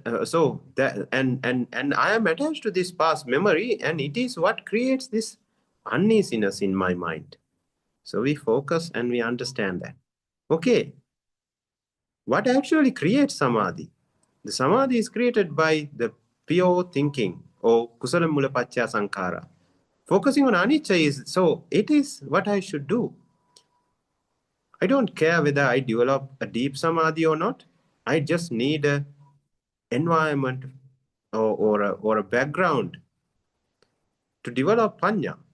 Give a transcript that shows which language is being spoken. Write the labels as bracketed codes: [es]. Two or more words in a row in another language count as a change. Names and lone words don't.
[en] So that and I am attached to this past memory, and it is what creates this uneasiness in my mind. So we focus and we understand that. Okay, what actually creates samadhi? The samadhi is created by the pure thinking, or [pi] kusala mula pacca sankhara. [en] Focusing on anicca is, so it is what I should do. I don't care whether I develop a deep samadhi or not. I just need an environment or a background to develop panya.